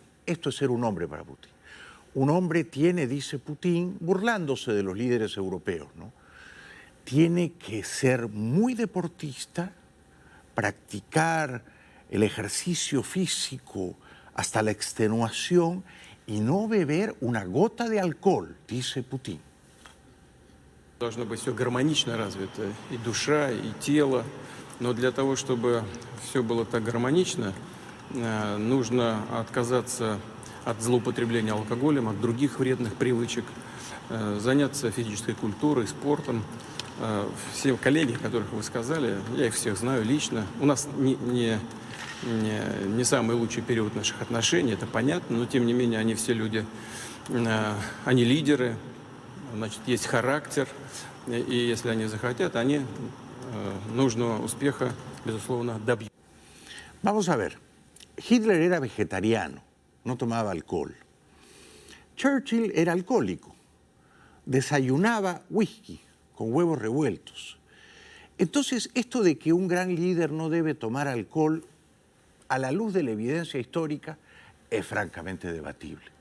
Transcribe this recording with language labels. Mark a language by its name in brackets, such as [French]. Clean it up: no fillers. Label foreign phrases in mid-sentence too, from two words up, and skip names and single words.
[Spanish] Esto es ser un hombre para Putin. Un hombre tiene, dice Putin, burlándose de los líderes europeos, ¿no? Tiene que ser muy deportista, practicar el ejercicio físico hasta la extenuación y no beber una gota de alcohol, dice Putin. [Russian] Должно быть все гармонично развито, и душа, и тело. Но для того, чтобы все было так гармонично, нужно отказаться от злоупотребления алкоголем, от других вредных привычек, заняться физической культурой, спортом. Все коллеги, которых вы сказали, я их всех знаю лично. У нас не самый лучший период наших отношений, это понятно, но тем не менее они все люди, они лидеры, значит, есть характер, и если они захотят, они нужного успеха, безусловно, добьются. [Spanish] Vamos a ver, Hitler era vegetariano, no tomaba alcohol. Churchill era alcohólico, desayunaba whisky con huevos revueltos. Entonces, esto de que un gran líder no debe tomar alcohol, a la luz de la evidencia histórica, es francamente debatible.